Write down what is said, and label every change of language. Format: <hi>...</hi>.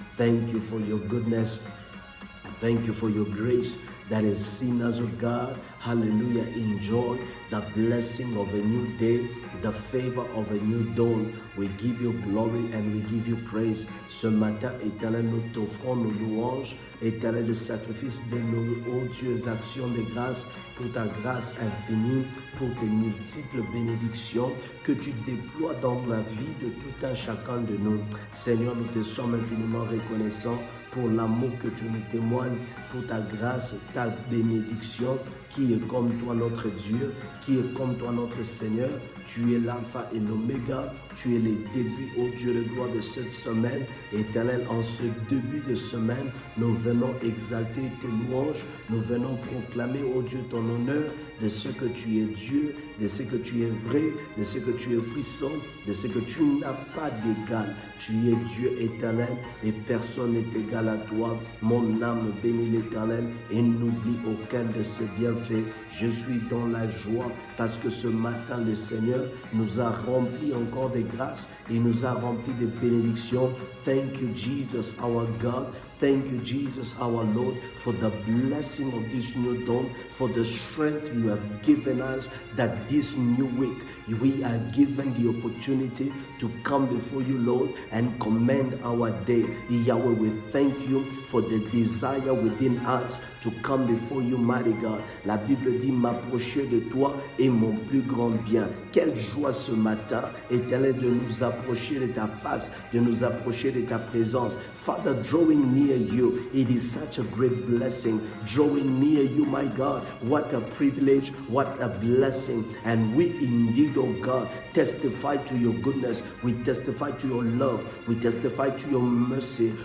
<en>Thank you for your goodness. Thank you for your grace that has seen us, oh God. Hallelujah. Enjoy the blessing of a new day, the favor of a new dawn. We give you glory and we give you praise.</en> <fr>Ce matin, Éternel, nous t'offrons nos louanges. Éternel, le sacrifice de nos odieuses actions de grâce pour ta grâce infinie, pour tes multiples bénédictions que tu déploies dans la vie de tout un chacun de nous. Seigneur, nous te sommes infiniment reconnaissants pour l'amour que tu nous témoignes, pour ta grâce, ta bénédiction, qui est comme toi notre Dieu, qui est comme toi, notre Seigneur. Tu es l'alpha et l'oméga, tu es le début, ô Dieu de gloire, de cette semaine. Éternel, en ce début de semaine, nous venons exalter tes louanges, nous venons proclamer, ô Dieu, ton honneur, de ce que tu es Dieu, de ce que tu es vrai, de ce que tu es puissant, de ce que tu n'as pas d'égal. Tu es Dieu éternel et personne n'est égal à toi. Mon âme bénit l'Éternel et n'oublie aucun de ses bienfaits. Je suis dans la joie parce que ce matin, le Seigneur nous a rempli encore de grâce et nous a rempli de bénédictions.</fr> <en>Thank you, Jesus, our God. Thank you, Jesus, our Lord, for the blessing of this new dawn, for the strength you have given us, that this new week we are given the opportunity to come before you, Lord, and commend our day. Yahweh, we thank you for the desire within us to come before you, mighty God.</en> <fr>La Bible dit, m'approcher de toi est mon plus grand bien. Quelle joie ce matin, Éternel, de nous approcher de ta face, de nous approcher de ta présence.</fr> <en>Father, drawing near you, it is such a great blessing. Drawing near you, my God, what a privilege, what a blessing. And we indeed, oh God, testify to your goodness. We testify to your love. We testify to your mercy.</en>